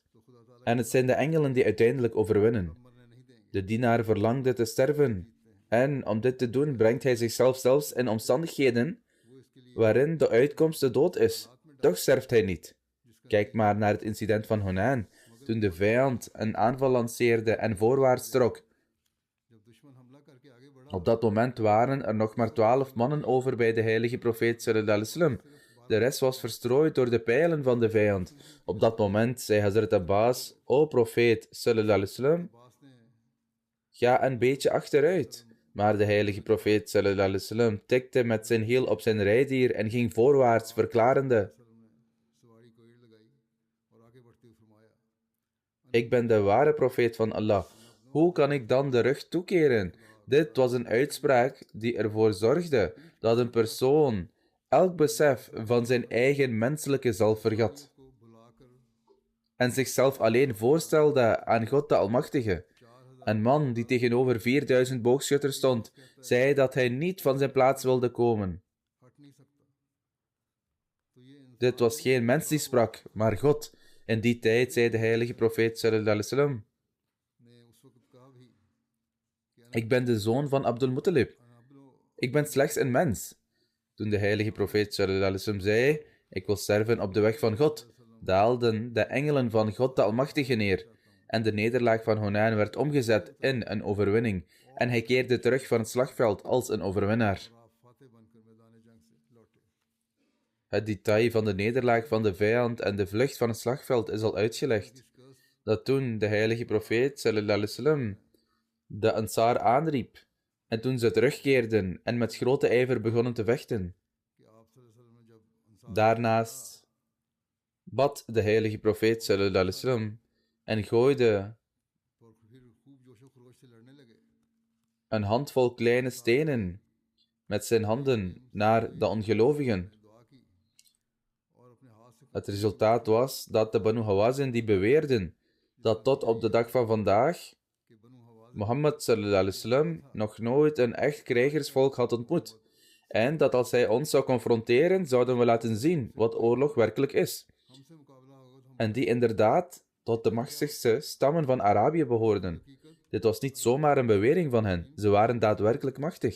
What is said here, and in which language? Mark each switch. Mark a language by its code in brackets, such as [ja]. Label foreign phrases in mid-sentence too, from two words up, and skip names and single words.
[nl] En het zijn de engelen die uiteindelijk overwinnen. De dienaar verlangde te sterven, en om dit te doen brengt hij zichzelf zelfs in omstandigheden waarin de uitkomst de dood is. Toch sterft hij niet. Kijk maar naar het incident van Hunain, toen de vijand een aanval lanceerde en voorwaarts trok. Op dat moment waren er nog maar 12 mannen over bij de heilige profeet [ar] صلى الله عليه وسلم. [nl] De rest was verstrooid door de pijlen van de vijand. Op dat moment zei Hazrat Abbas: o profeet [ar] صلى الله عليه وسلم, [nl] ga een beetje achteruit. Maar de heilige profeet [ar] صلى الله عليه وسلم [nl] tikte met zijn hiel op zijn rijdier en ging voorwaarts, verklarende: ik ben de ware profeet van Allah. Hoe kan ik dan de rug toekeren? Dit was een uitspraak die ervoor zorgde dat een persoon elk besef van zijn eigen menselijke zelf vergat en zichzelf alleen voorstelde aan God de Almachtige. Een man die tegenover 4000 boogschutters stond, zei dat hij niet van zijn plaats wilde komen. Dit was geen mens die sprak, maar God. In die tijd zei de heilige profeet [ar] صلى الله عليه وسلم: [nl] ik ben de zoon van Abdul Muttalib. Ik ben slechts een mens. Toen de heilige profeet [ar] صلى الله عليه وسلم [nl] zei: ik wil sterven op de weg van God, daalden de engelen van God de Almachtige neer, en de nederlaag van Hunain werd omgezet in een overwinning, en hij keerde terug van het slagveld als een overwinnaar. Het detail van de nederlaag van de vijand en de vlucht van het slagveld is al uitgelegd. Dat toen de heilige profeet [ar] صلى الله عليه وسلم [nl] de Ansar aanriep, en toen ze terugkeerden en met grote ijver begonnen te vechten. Daarnaast bad de heilige profeet [ar] صلى الله عليه وسلم [nl] en gooide een handvol kleine stenen met zijn handen naar de ongelovigen. Het resultaat was dat de Banu Hawazin die beweerden dat tot op de dag van vandaag Mohammed [ar] صلى الله عليه وسلم [nl] nog nooit een echt krijgersvolk had ontmoet, en dat als hij ons zou confronteren, zouden we laten zien wat oorlog werkelijk is. En die inderdaad tot de machtigste stammen van Arabië behoorden. Dit was niet zomaar een bewering van hen, ze waren daadwerkelijk machtig.